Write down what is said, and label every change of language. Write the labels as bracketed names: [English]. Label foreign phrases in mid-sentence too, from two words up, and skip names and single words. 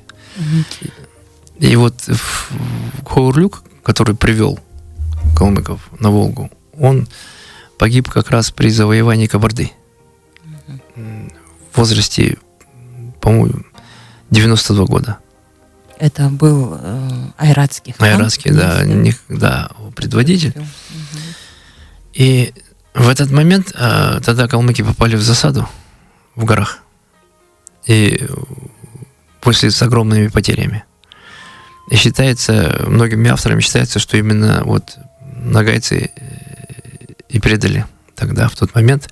[Russian] И вот Хоурлюк, который привел калмыков на Волгу, он погиб как раз при завоевании Кабарды в возрасте, по-моему, 92 года. Это был айратский хан? Айратский, да, предводитель. И в этот момент тогда калмыки попали в засаду в горах. И после с огромными потерями. И считается, многими авторами считается, что именно вот нагайцы и предали тогда, в тот момент.